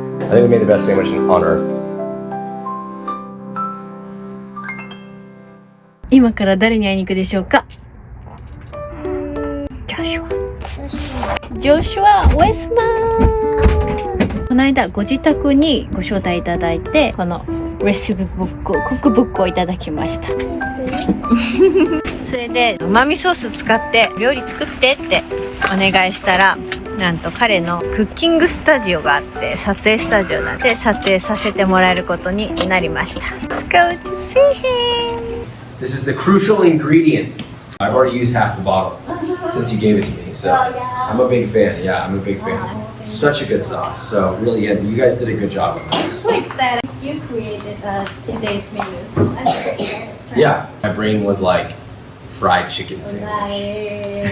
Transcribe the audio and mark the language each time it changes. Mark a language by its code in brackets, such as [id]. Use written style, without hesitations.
[en] I think we made the best sandwich on earth. [ja] 今から誰に会いに行くでしょうか？ジョシュア・ウェスマン。この間ご自宅にご招待いただいて、このレシピブック、クックブックをいただきました。それでうまみソース使って料理作ってってお願いしたら、なんと彼のクッキングスタジオがあって、撮影スタジオなんで撮影させてもらえることになりました。 [en] Let's go to see him. This is the crucial ingredient. I've already used half the bottle since you gave it to me, so I'm a big fan. Yeah, I'm a big fan. Such a good sauce. So really, yeah, you guys did a good job. I'm so excited. You created today's menu, so I'm so excited. Yeah, my brain was like fried chicken sandwich.